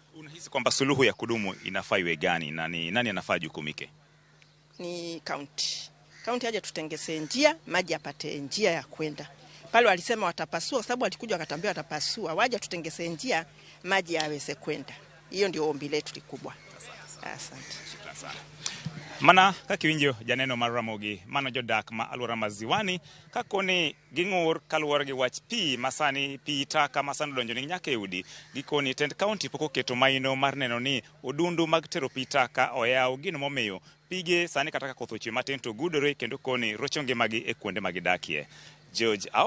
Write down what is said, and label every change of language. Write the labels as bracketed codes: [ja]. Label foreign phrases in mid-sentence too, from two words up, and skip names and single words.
[sw] Unahisi kwamba suluhu ya kudumu inafaa iwe gani na nani anafaa jukumike? Ni county. County aje tutengeze njia, maji apate njia ya kwenda. Pale walisema watapasua, sababu walikuja wakatambia watapasua, waje tutengeze njia, maji yaweze kwenda. Hiyo ndio ombi letu likubwa. Asante. Shukrani sana. [luo] Mana kakiwinjo janeno mar Ramogi mano jodak ma alwora maziwani kakoni gingur kaluwore gi wach pi masani pi taka masani donjo ni nyaka eudi gikoni tend county poko keto maino mar neno ni odundu mag tero pi taka oyaw gino momiyo pige sani kataka kothoche matin to gudore kendo koni rochonge magi e kuonde magidakie.